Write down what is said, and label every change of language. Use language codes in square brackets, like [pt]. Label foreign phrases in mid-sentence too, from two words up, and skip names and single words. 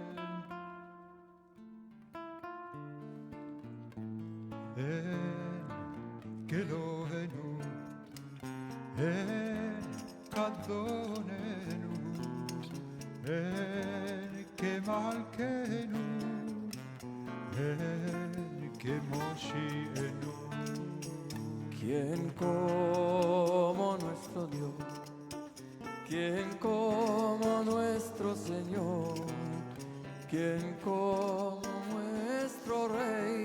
[he] אין כאלוהינו אין כאדוננו אין כמלכנו אין כמושיענו. [es] ¿Quién como nuestro Dios? ¿Quién como nuestro Señor? ¿Quién como nuestro Rey?